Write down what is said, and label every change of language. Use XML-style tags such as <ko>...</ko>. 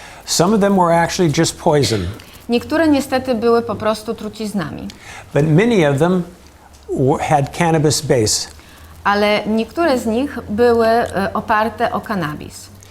<en>Some of them were actually just poison.</en> <pl>Niektóre niestety były po prostu truciznami,</pl> <en>but many of them had cannabis base.</en> <pl>ale niektóre z nich były oparte o cannabis.</pl>